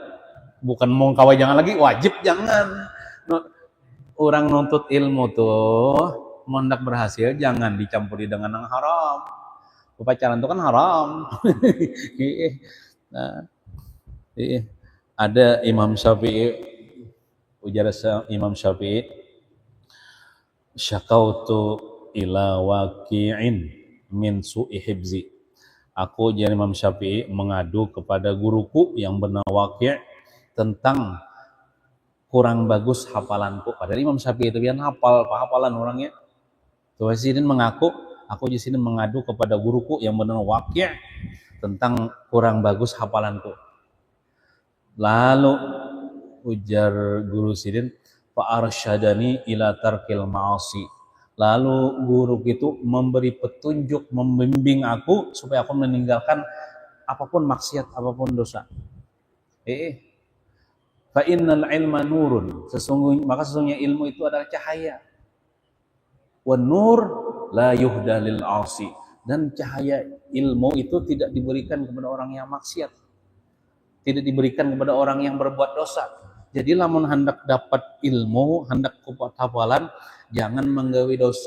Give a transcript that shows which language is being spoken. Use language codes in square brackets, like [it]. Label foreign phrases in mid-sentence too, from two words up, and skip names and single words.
[id] Bukan mau kawa jangan lagi, wajib jangan. Orang nuntut ilmu tuh mau hendak berhasil jangan dicampuri dengan yang haram. Pacaran itu kan haram. Nah, ada Imam Syafi'i, ujar Imam Syafi'i, [ar] شكوت إلى وكيع من سوء حفظي. [id] Aku jadi Imam Syafi'i mengadu kepada guruku yang bernama Waqi' tentang kurang bagus hafalanku. Padahal Imam Syafi'i itu biar hafal, hafalan orangnya. Tuh Sidin mengaku, aku di sini mengadu kepada guruku yang bernama Waqi' tentang kurang bagus hafalanku. Lalu ujar guru Sidin, [ar] فأرشدني إلى ترك المعاصي. [id] Lalu guru itu memberi petunjuk, membimbing aku supaya aku meninggalkan apapun maksiat, apapun dosa. [ar] فإن العلم نور, [id] sesungguhnya ilmu itu adalah cahaya. [ar] والنور لا يهدى للعاصي, [id] dan cahaya ilmu itu tidak diberikan kepada orang yang maksiat, tidak diberikan kepada orang yang berbuat dosa. Jadi lamun hendak dapat ilmu, hendak kuat hafalan, jangan menggawe dosa.